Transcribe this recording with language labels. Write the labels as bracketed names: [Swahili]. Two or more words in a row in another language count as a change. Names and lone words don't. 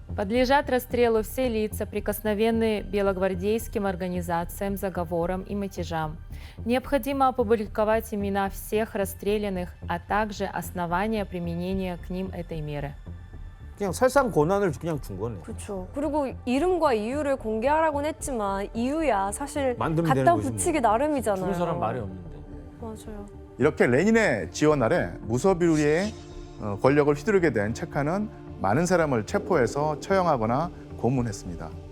[Russian] Подлежат расстрелу все лица, прикосновенные белогвардейским организациям, заговорам и мятежам. Необходимо опубликовать имена всех расстрелянных, а также основания применения к ним этой меры. [Korean] 그냥 사실상 권한을 그냥 준 거네. 그렇죠. 그리고 이름과 이유를 공개하라고는 했지만 이유야 사실 만들면 되는 갖다 거지, 붙이기 뭐. 나름이잖아요. 죽은 사람 말이 없는데. 맞아요. 이렇게 레닌의 지원 아래 무소비루리의 권력을 휘두르게 된 체카는 많은 사람을 체포해서 처형하거나 고문했습니다.